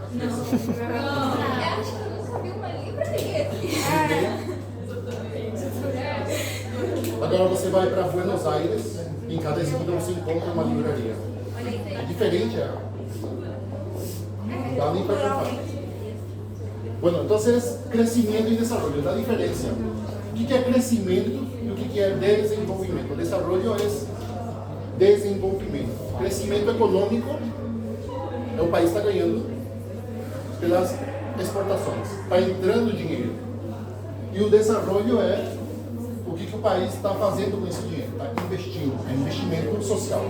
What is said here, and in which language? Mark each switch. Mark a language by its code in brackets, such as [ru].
[pt] Eu acho que eu nunca vi uma livraria aqui. Agora você vai para Buenos Aires, em cada esquina você encontra uma livraria. Diferente, é. Não dá nem para comparar. [es] Bueno, entonces, crecimiento y desarrollo, la diferencia. ¿Qué es crecimiento y qué es desenvolvimiento? Desarrollo es desenvolvimiento. [pt] Crecimiento econômico, o país está ganhando pelas exportações, está entrando dinheiro. E o desenvolvimento é o que o país está fazendo com esse dinheiro, está investindo, é investimento social.